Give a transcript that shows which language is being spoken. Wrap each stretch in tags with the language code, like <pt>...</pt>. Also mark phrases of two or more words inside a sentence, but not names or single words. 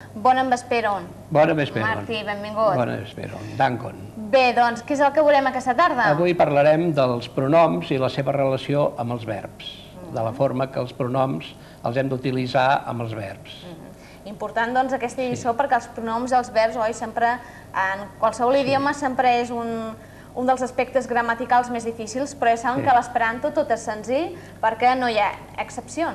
<eo>Bona vesperon. Bona vesperon.</eo> <ca>Martí, benvingut.</ca> <eo>Bona vesperon. Dankon.</eo> <ca>Bé, doncs, què és el que veurem aquesta tarda? Avui parlarem dels pronoms i la seva relació amb els verbs, de la forma que els pronoms els hem d'utilitzar amb els verbs. Important, doncs, aquesta lliçó, perquè els pronoms i els verbs, oi, sempre, en qualsevol idioma, sempre és un dels aspectes gramaticals més difícils, però ja saben que a l'esperanto tot és senzill perquè no hi ha excepcions.</ca>